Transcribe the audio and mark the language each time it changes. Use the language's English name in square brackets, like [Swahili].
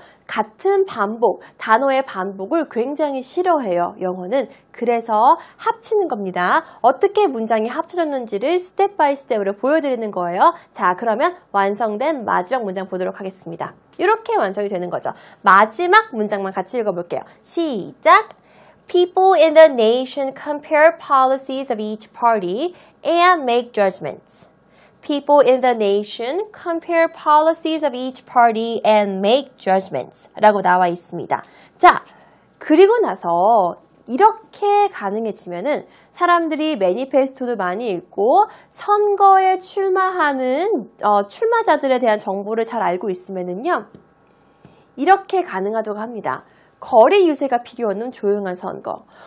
[Korean] 같은 반복, 단어의 반복을 굉장히 싫어해요. 영어는. 그래서 합치는 겁니다. 어떻게 문장이 합쳐졌는지를 스텝 바이 스텝으로 보여드리는 거예요. 자, 그러면 완성된 마지막 문장 보도록 하겠습니다. 이렇게 완성이 되는 거죠. 마지막 문장만 같이 읽어볼게요. 시작! [English] People in the nation compare policies of each party and make judgments. People in the nation compare policies of each party and make judgments [Korean] 라고 나와 있습니다. 자, 그리고 나서 이렇게 가능해지면은 사람들이 매니페스토도 많이 읽고 선거에 출마하는 출마자들에 대한 정보를 잘 알고 있으면은요. 이렇게 가능하다고 합니다. 거리 유세가 필요 없는 조용한 선거.